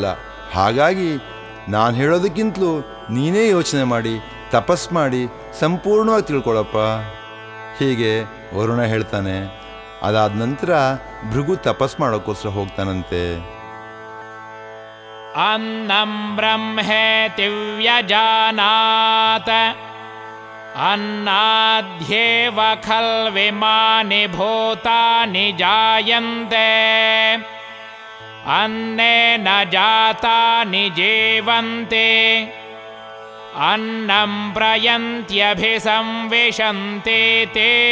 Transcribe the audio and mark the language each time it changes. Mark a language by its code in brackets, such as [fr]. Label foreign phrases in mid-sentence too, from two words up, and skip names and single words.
[kn] ಹಾಗಾಗಿ ನಾನು ಹೇಳೋದಕ್ಕಿಂತಲೂ ನೀನೇ ಯೋಚನೆ ಮಾಡಿ ತಪಸ್ ಮಾಡಿ ಸಂಪೂರ್ಣವಾಗಿ ತಿಳ್ಕೊಳ್ಳಪ್ಪ. ಹೀಗೆ ವರುಣ ಹೇಳ್ತಾನೆ. ಅದಾದ ನಂತರ ಭೃಗು ತಪಸ್ ಮಾಡೋಕ್ಕೋಸ್ಕರ ಹೋಗ್ತಾನಂತೆ. [sa] अन्नं ब्रह्मेति व्यजानात् अन्नाद्येव खल्विमानि भूतानि जायन्ते अन्नेन जातानि जीवन्ते अन्नं प्रयन्त्यभिसंविशन्ते ते